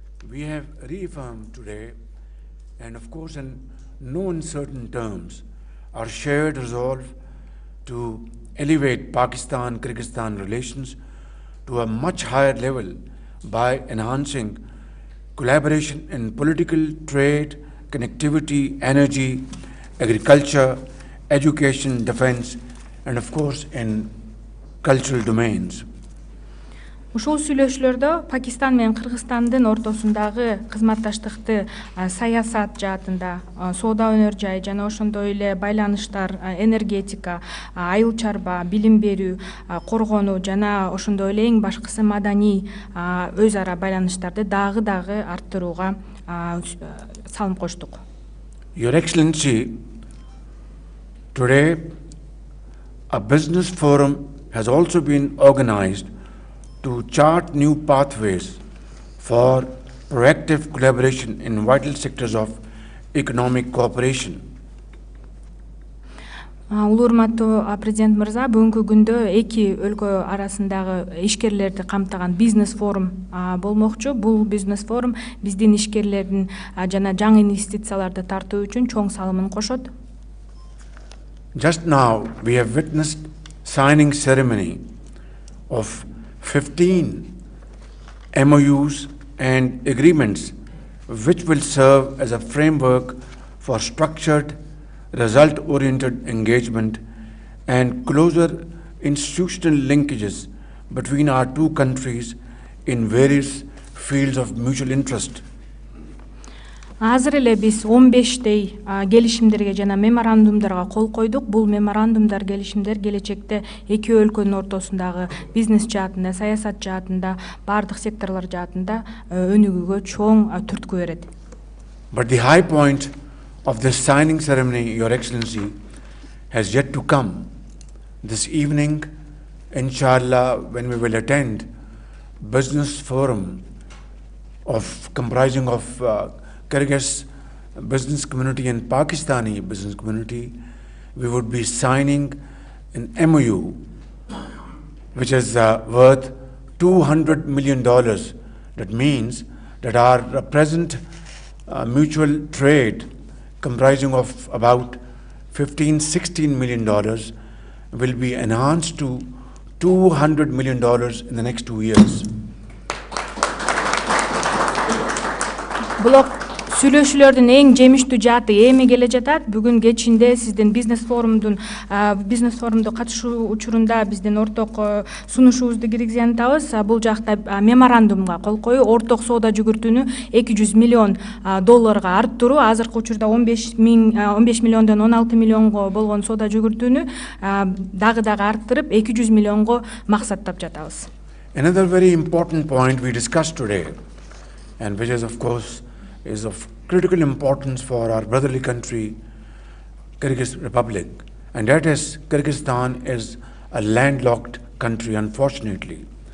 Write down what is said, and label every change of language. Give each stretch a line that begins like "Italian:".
English: We have reaffirmed today and of course in no uncertain terms, our shared resolve to elevate Pakistan-Kyrgyzstan relations to a much higher level by enhancing collaboration in political, trade, connectivity, energy, agriculture, education, defense, and of course in cultural domains.
Kyrgyz: Ушул сүйлөшүүлөрдө Пакистан менен Кыргызстандын ортосундагы кызматташтыкты саясат жаатында, соода өнөр жай жана ошондой эле байланыштар, энергетика, айыл чарба, билим берүү, коргонуу жана ошондой эле эң башкысы маданий өз ара байланыштарды дагы арттырууга салым коштук.
English: Your Excellency, today a business forum has also been organized to chart new pathways for proactive collaboration in vital sectors of economic cooperation.
Kyrgyz: Улуу урматтуу президент мырза, бүгүнкү күндө эки өлкө арасындагы ишкерлерди камтыган бизнес форум болмокчу. Бул бизнес форум биздин ишкерлердин жана жаңы инвестицияларды тартуу үчүн чоң салымын кошот.
English: Just now we have witnessed signing ceremony of 15 MOUs and agreements which will serve as a framework for structured, result-oriented engagement and closer institutional linkages between our two countries in various fields of mutual interest.
Kyrgyz: Азыр эле биз 15 келишимдерге жана меморандумдарга кол койдук. Бул меморандумдар, келишимдер келечекте эки өлкөнүн ортосундагы бизнес жаатында, саясат жаатында, бардык секторлор жаатында өнүгүүгө чоң түрткү берет.
English: But the high point of this signing ceremony, Your Excellency, has yet to come. This evening, inshallah, when we will attend business forum comprising of Kyrgyz business community and Pakistani business community, we would be signing an MOU which is worth $200 million. That means that our present mutual trade comprising of about $15–16 million will be enhanced to $200 million in the next 2 years.
Kyrgyz: Сүйлөшүүлөрдүн эң жемиштүү жааты эми келе жатат. Бүгүн кечинде сиздин бизнес форумду катышуу учурунда биздин орток сунушубузду киргизгентабыз. Бул жакта меморандумга кол коюу, орток соода жүгүртүүнү $200 миллион арттыруу, азыркы учурда 15 миллиондон 16 миллионго болгон соода жүгүртүүнү дагы арттырып 200 миллионго максаттап жатабыз.
English: Another very important point we discussed today, and which is of course is of critical importance for our brotherly country, Kyrgyz Republic, and that is Kyrgyzstan is a landlocked country, unfortunately.